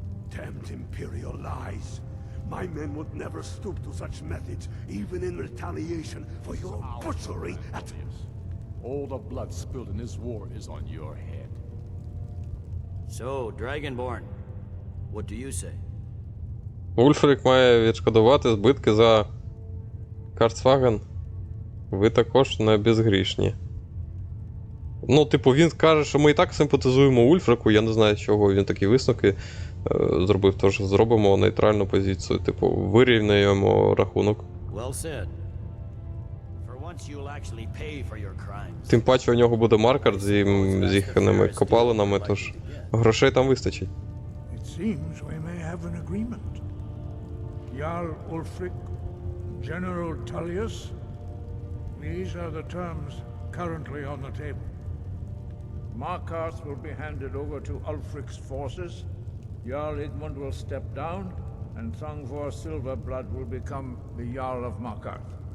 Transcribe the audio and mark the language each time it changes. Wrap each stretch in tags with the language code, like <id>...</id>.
<en>Damned Imperial lies. My men would never stoop to such methods, even in retaliation for your butchery at... All the blood spilled in this war is on your head. So, Dragonborn, what do you say?</en> <uk>Ульфрик має відшкодувати збитки за Карцваген. Ви також не безгрішні. Ну, типу, він каже, що ми і так симпатизуємо Ульфрику, я не знаю, з чого він такі висновки зробив, тож зробимо нейтральну позицію, типу, вирівняємо рахунок.</uk> <en>Well said. For once you'll actually pay for your crimes.</en> <uk>Тим паче у нього буде маркер з їхними копалинами, тож грошей там вистачить.</uk> <en>It seems we may have an agreement. Jarl Ulfric, General Tullius, these are the terms currently on the table. Markarth will be handed over to Ulfric's forces, Jarl Igmund will step down, and Thangvor Silverblood will become the Jarl of Markarth.</en>